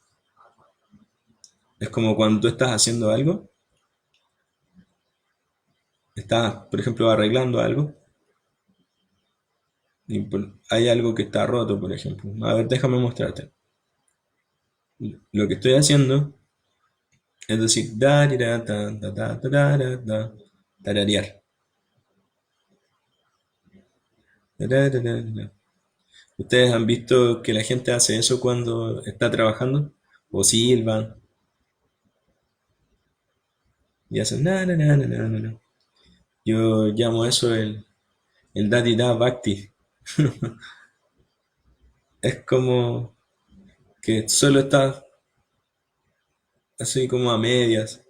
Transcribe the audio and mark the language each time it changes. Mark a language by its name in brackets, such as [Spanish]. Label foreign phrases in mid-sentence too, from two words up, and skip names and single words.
[Spanish] Es como cuando tú estás haciendo algo, estás, por ejemplo, arreglando algo, y hay algo que está roto, por ejemplo. A ver, déjame mostrarte. Lo que estoy haciendo es decir, da, di, da, da, da, da, da, da, da, tararear. Da, da, da, da, da. ¿Ustedes han visto que la gente hace eso cuando está trabajando? O silban y hacen na, na, na, na, na, na, na. Yo llamo eso el Daddy Da Bhakti. Es como que solo está así como a medias.